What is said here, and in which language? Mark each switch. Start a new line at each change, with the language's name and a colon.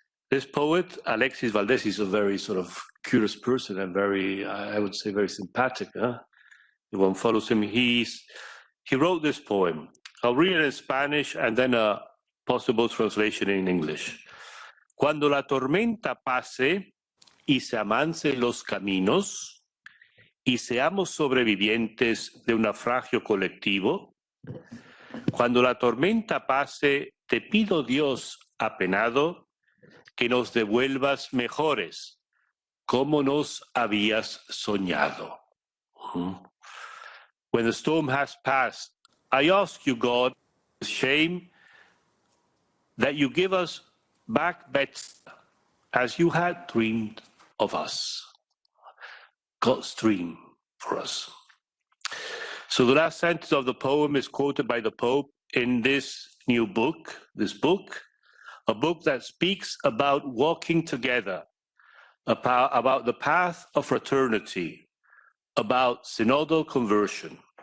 English: This poet, Alexis Valdés, is a very sort of curious person and very, I would say, very sympathetic. If one follows him, he wrote this poem. I'll read it in Spanish and then a possible translation in English.
Spanish: Cuando la tormenta pase y se amancen los caminos y seamos sobrevivientes de un naufragio colectivo, cuando la tormenta pase, te pido, Dios apenado, que nos devuelvas mejores, como nos habías soñado.
English: When the storm has passed, I ask you, God, with shame, that you give us back better as you had dreamed of us. God's dream for us. So the last sentence of the poem is quoted by the Pope in this new book, a book that speaks about walking together, about the path of fraternity, about synodal conversion.